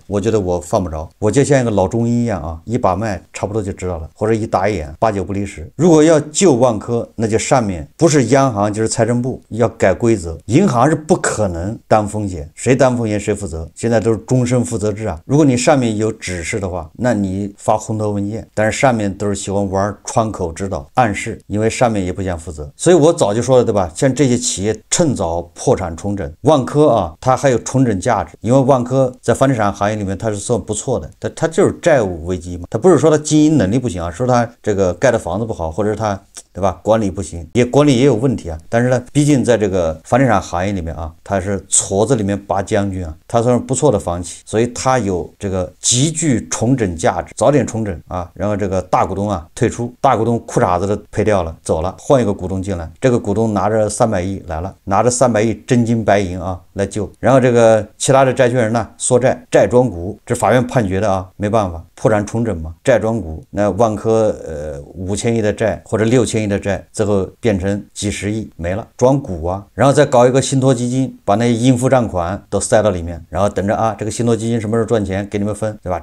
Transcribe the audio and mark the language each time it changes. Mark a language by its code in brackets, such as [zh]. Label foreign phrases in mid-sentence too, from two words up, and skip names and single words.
[zh] 我覺得我犯不着，我就像一個老中醫一樣啊，一把脈差不多就知道了，或者一打眼8、9不離10。如果要救萬科，那就上面不是央行就是財政部要改規則，銀行是不可能擔風險，誰擔風險誰負責，現在都是終身負責制啊。如果你上面有指示的話，那你發紅頭文件，但是上面都是喜歡玩窗口指導暗示，因為上面也不想負責。所以我早就说了，对吧？像這些企業趁早破產重整，萬科啊它還有重整價值，因為萬科在房地產行業裡面它是算不錯的，它就是債務危機嘛，它不是說它經營能力不行啊，說它這個蓋的房子不好，或者是它，對吧？管理不行，管理也有問題啊。但是呢，畢竟在這個房地產行業裡面啊，它是矬子裡面拔將軍啊，它算是不錯的房企，所以它有這個極具重整價值，早點重整啊，然後這個大股東啊退出，大股東褲衩子都賠掉了，走了，換一個股東進來，這個股東拿着300億來了，拿着300億真金白銀啊來救，然後這個其他的債權人呢縮債，債轉股，這法院判決的啊，沒辦法，破產重整嘛，債轉股，那萬科5000億的債或者6000億的債，最後變成幾十億沒了，轉股啊，然後再搞一個信託基金，把那應付賬款都塞到裡面，然後等着啊，這個信託基金什麼時候賺錢給你們分，對吧？